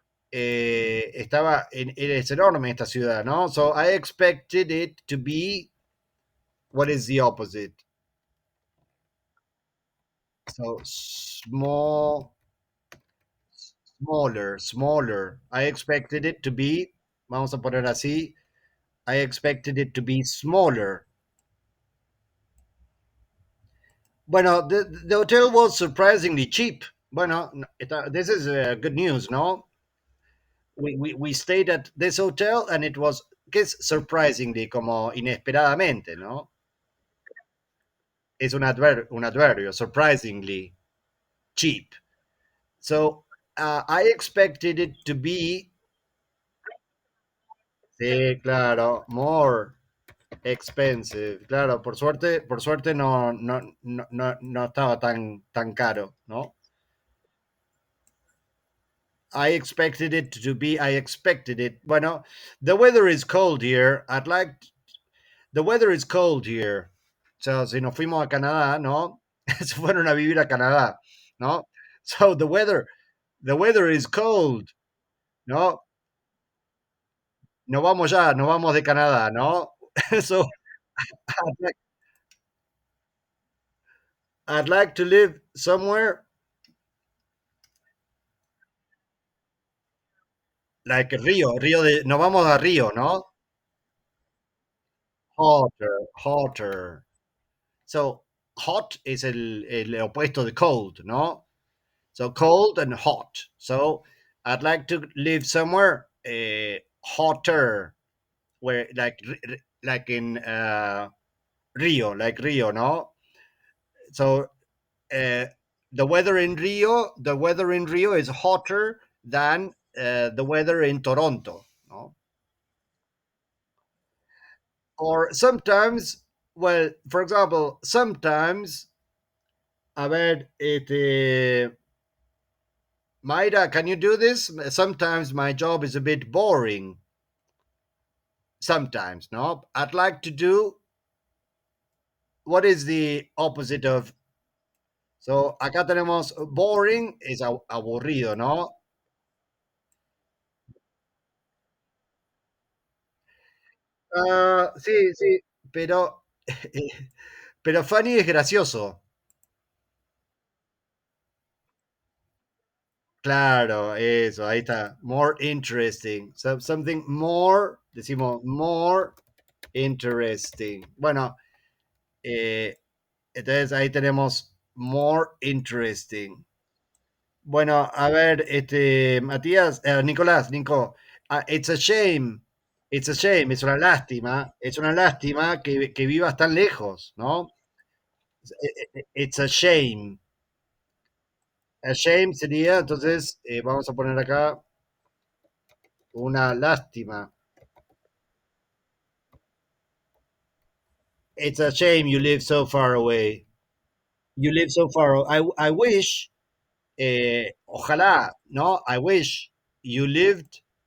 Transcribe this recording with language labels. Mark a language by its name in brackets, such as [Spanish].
[Spanish] Es enorme esta ciudad, ¿no? [English] So I expected it to be, what is the opposite? So smaller. I expected it to be, [Spanish] vamos a poner así, [English] I expected it to be smaller. Bueno, the hotel was surprisingly cheap. Bueno, this is good news, no? We stayed at this hotel and it was, [Spanish] que es [English] surprisingly, [Spanish] como inesperadamente, ¿no? Es un adverbio, [English] surprisingly cheap. So I expected it to be, [Spanish] sí, claro, [English] more. expensive. [Spanish] Claro, por suerte no estaba tan caro, ¿no? [English] I expected it. Bueno, the weather is cold here. The weather is cold here. [Spanish] O sea, si nos fuimos a Canadá, ¿no? Se fueron a vivir a Canadá, ¿no? [English] So the weather is cold, ¿no? [Spanish] Nos vamos de Canadá, ¿no? [English] So I'd like, I'd like to live somewhere like [Spanish] nos vamos a Río, ¿no? [English] Hotter. So hot [Spanish] es el opuesto de cold, ¿no? [English] So cold and hot. So I'd like to live somewhere hotter, where like in Rio, no? So uh, the weather in Rio is hotter than the weather in Toronto, no? Or sometimes, well, for example, sometimes, [Spanish] a ver, [English] Mayra, can you do this? Sometimes my job is a bit boring. Sometimes, no? I'd like to do what is the opposite of. [Spanish] So, acá tenemos boring, es aburrido, ¿no? Ah, sí, sí, pero, pero funny es gracioso. Claro, eso, ahí está. [English] More interesting. Something more, [Spanish] decimos [English] more interesting. [Spanish] Bueno, eh, entonces ahí tenemos [English] more interesting. [Spanish] Bueno, a ver, Matías, Nicolás, Nico, [English] it's a shame, it's a shame, [Spanish] es una lástima que vivas tan lejos, ¿no? [English] It's a shame. A shame [Spanish] sería, entonces, vamos a poner acá una lástima. [English] It's a shame you live so far away. You live so far. I wish, [Spanish] ojalá, ¿no? [English] I wish you lived.